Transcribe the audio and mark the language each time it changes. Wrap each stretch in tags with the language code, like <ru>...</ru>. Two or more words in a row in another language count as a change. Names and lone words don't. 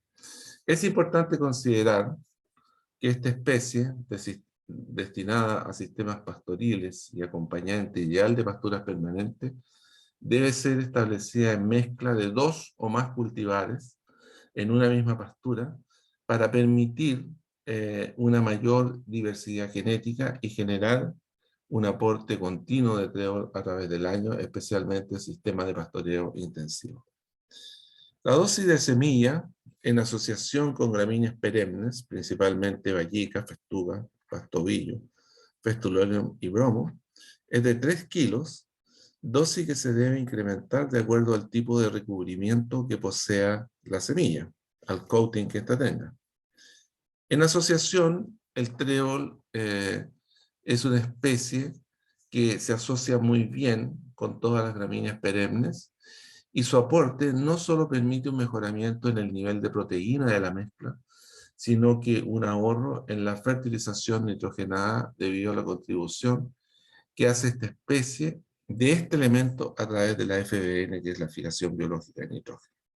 <es>Es importante considerar que esta especie, destinada a sistemas pastoriles y acompañante ideal de pasturas permanentes, debe ser establecida en mezcla de 2 o más cultivares en una misma pastura para permitir una mayor diversidad genética y generar un aporte continuo de trébol a través del año, especialmente en sistemas de pastoreo intensivo. La dosis de semilla, en asociación con gramíneas perennes, principalmente vallica, festuga, pastobillo, festulonium y bromo, es de 3 kilos, dosis que se debe incrementar de acuerdo al tipo de recubrimiento que posea la semilla, al coating que ésta tenga. En asociación, el trébol es una especie que se asocia muy bien con todas las gramíneas perennes, y su aporte no solo permite un mejoramiento en el nivel de proteína de la mezcla, sino que un ahorro en la fertilización nitrogenada debido a la contribución que hace esta especie de este elemento a través de la FBN, que es la fijación biológica de nitrógeno.</es>